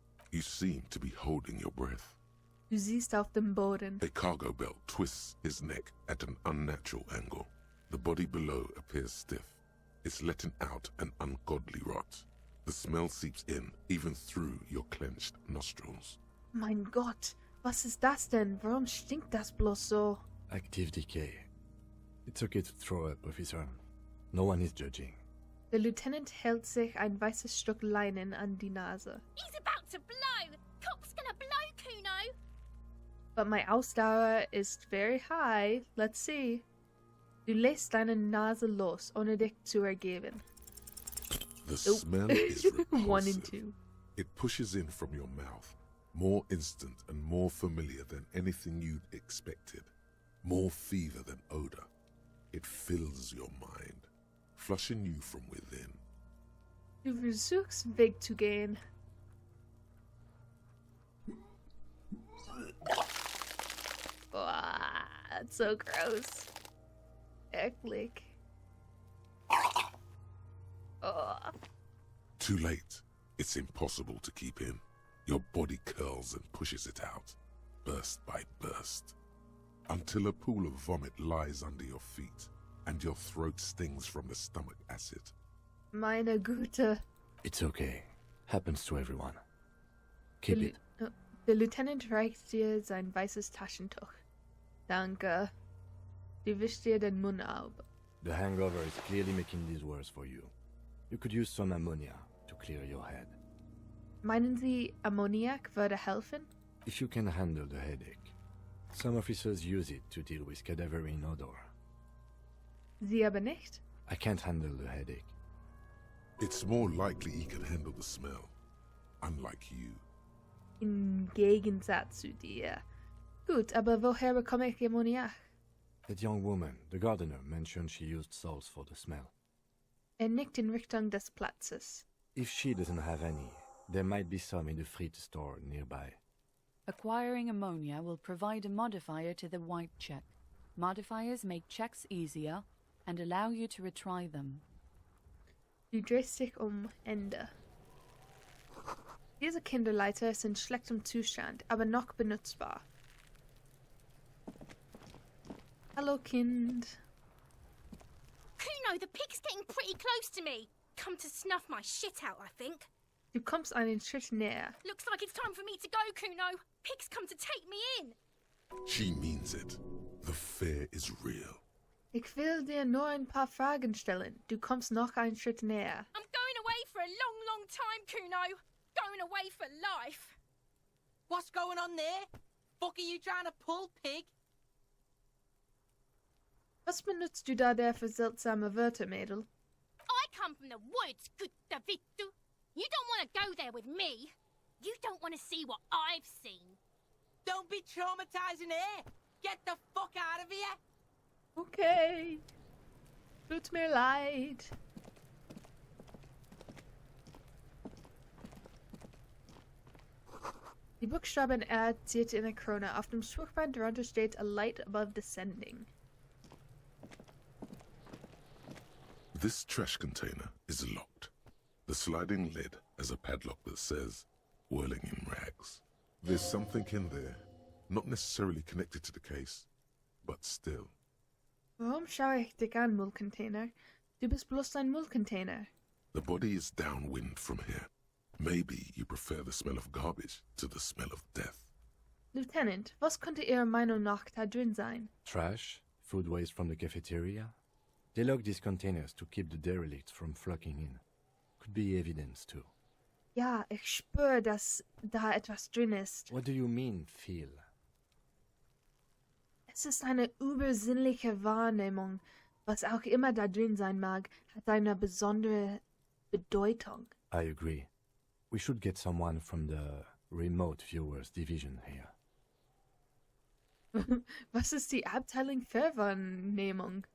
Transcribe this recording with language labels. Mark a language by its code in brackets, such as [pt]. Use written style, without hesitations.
[en] You seem to be holding your breath. [de] Du siehst auf dem Boden. [en] A cargo belt twists his neck at an unnatural angle. The body below appears stiff. It's letting out an ungodly rot. The smell seeps in, even through your clenched nostrils. [de] Mein Gott, was ist das denn? Warum stinkt das bloß so? [en] Active decay. It's okay to throw up, officer. No one is judging. [de] Der Lieutenant hält sich ein weißes Stück Leinen an die Nase. [en] He's about to blow! Cop's gonna blow, Kuno! But my [de] Ausdauer ist [en] very high. Let's see. [de] Du lässt deine Nase los, ohne dich zu ergeben. [en] The smell is repulsive. 1 and 2. It pushes in from your mouth, more instant and more familiar than anything you'd expected. More fever than odor. It fills your mind, flushing you from within. [de] Du versuchst wegzugehen. [en] Oh, that's so gross. [de] Eklig. [en] Oh. Too late. It's impossible to keep in. Your body curls and pushes it out, burst by burst, until a pool of vomit lies under your feet and your throat stings from the stomach acid. [de] Meine Güte. [en] It's okay. Happens to everyone. Keep it. [de] Der Lieutenant reicht dir sein weißes Taschentuch. Danke. Du wischst dir den Mund ab. [en] The hangover is clearly making this worse for you. You could use some ammonia to clear your head. [de] Meinen Sie, Ammoniak würde helfen? [en] If you can handle the headache. Some officers use it to deal with cadaverine odor. [de] Sie aber nicht? [en] I can't handle the headache. It's more likely he can handle the smell, unlike you. [de] Im Gegensatz zu dir. Gut, aber woher bekomme ich Ammoniak? [en] That young woman, the gardener, mentioned she used salts for the smell. [de] Nickt in Richtung des Platzes. [en] If she doesn't have any, there might be some in the freight store nearby. Acquiring ammonia will provide a modifier to the white check. Modifiers make checks easier and allow you to retry them. [de] Du drehst dich Ende. Diese Kinderleiter ist in schlechtem Zustand, aber noch benutzbar. Hallo, Kind. [en] Kuno, the pig's getting pretty close to me. Come to snuff my shit out, I think. [de] Du kommst einen Schritt näher. [en] Looks like it's time for me to go, Kuno. Pig's come to take me in. She means it. The fear is real. [de] Ich will dir nur ein paar Fragen stellen. Du kommst noch einen Schritt näher. [en] I'm going away for a long, long time, Kuno. Going away for life. What's going on there? Fuck are you trying to pull, pig? [de] Was benutzt du da der für seltsame Wörter, Mädel? [en] I come from the woods, good Davidu. You don't want to go there with me. You don't want to see what I've seen. Don't be traumatizing her. Get the fuck out of here. Okay. [de] Tut mir leid. Die Buchstaben R ziert in eine Krone. Auf dem Spruchband darunter steht [en] A Light Above Descending. This trash container is locked. The sliding lid has a padlock that says, whirling in rags. There's something in there, not necessarily connected to the case, but still. [de] Warum schaue ich dich an, Müllcontainer? Du bist bloß ein Müllcontainer. [en] The body is downwind from here. Maybe you prefer the smell of garbage to the smell of death. [de] Lieutenant, was könnte Ihrer Meinung nach da drin sein? [en] Trash, Food waste from the cafeteria? They lock these containers to keep the derelicts from flocking in. Could be evidence too. [de] Ja, ich spüre, dass da etwas drin ist. [en] What do you mean, feel? [de] Es ist eine übersinnliche Wahrnehmung. Was auch immer da drin sein mag, hat eine besondere Bedeutung. [en] I agree. We should get someone from the remote viewers division here. [de] Was ist die Abteilung für Wahrnehmung?